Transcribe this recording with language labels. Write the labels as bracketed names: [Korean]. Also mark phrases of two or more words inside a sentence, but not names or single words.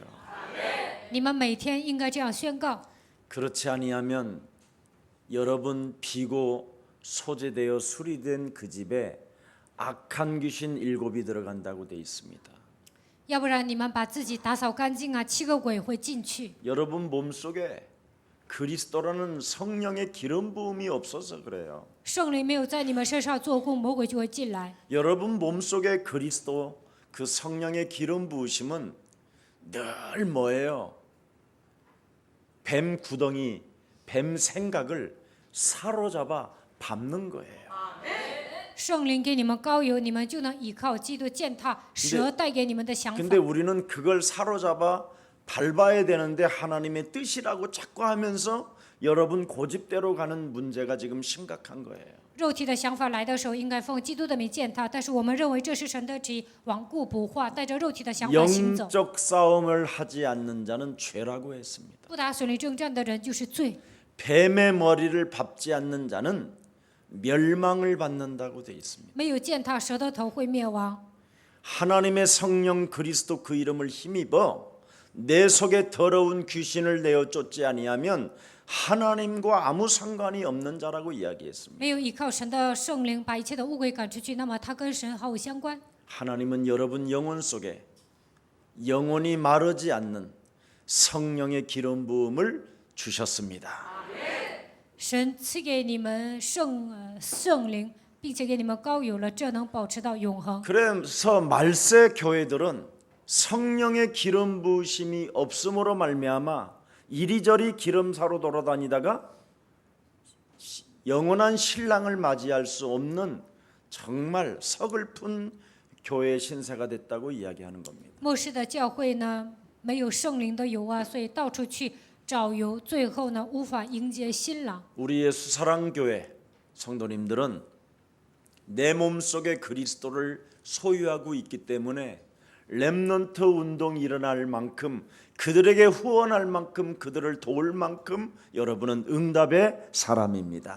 [Chinese] 你们每天应该这样宣告， [Korean] 그렇지 아니하면 여러분 비고 소재되어 수리된 그 집에 악한 귀신 7이 들어간다고 돼 있습니다. [Chinese] 要不然你们把自己打扫干净啊，7个鬼会进去。 [Korean] 여러분 몸속에 그리스도라는 성령의 기름 부음이 없어서 그래요. [Chinese] 圣灵没有在你们身上做工，魔鬼就会进来。 [Korean] 여러분 몸속에 그리스도 그 성령의 기름 부으심은 늘 뭐예요? 뱀 구덩이, 뱀 생각을 사로잡아 밟는 거예요. [Chinese] 圣灵给你们膏油，你们就能依靠基督践踏蛇带给你们的想法。 [Korean] 근데 우리는 그걸 사로잡아 밟아야 되는데 하나님의 뜻이라고 자꾸 하면서 여러분 고집대로 가는 문제가 지금 심각한 거예요. [Chinese] 肉体的想法来的时候，应该奉基督的名践踏，但是我们认为这是神的旨意，顽固不化，带着肉体的想法行走。 [Korean] 영적 싸움을 하지 않는 자는 죄라고 했습니다. [Chinese] 不打属灵征战的人就是罪。 [Korean] 뱀의 머리를 밟지 않는 자는 멸망을 받는다고 되어 있습니다. [Chinese] 没有践踏蛇的头会灭亡。 [Korean] 하나님의 성령 그리스도 그 이름을 힘입어 내 속에 더러운 귀신을 내어 쫓지 아니하면 하나님과 아무 상관이 없는 자라고 이야기했습니다. [Chinese] 没有依靠神的圣灵把一切的污鬼赶出去，那么他跟神毫无相关。 [Korean] 하나님은 여러분 영혼 속에 영혼이 마르지 않는 성령의 기름 부음을 주셨습니다. [Chinese] 神赐给你们圣灵，并且给你们膏油了，这能保持到永恒。 [Korean] 그래서 말세 교회들은 성령의 기름 부으심이 없음으로 말미암아 이리저리 기름사로 돌아다니다가 영원한 신랑을 맞이할 수 없는 정말 서글픈 교회 신세가 됐다고 이야기하는 겁니다. [Chinese] 末世的教会呢，没有圣灵的油啊，所以到处去找油，最后呢无法迎接新郎。 [Korean] 우리의 수사랑교회 성도님들은 내 몸속에 그리스도를 소유하고 있기 때문에 렘넌트 운동이 일어날 만큼 그들에게 후원할 만큼 그들을 도울 만큼 여러분은 응답의 사람입니다.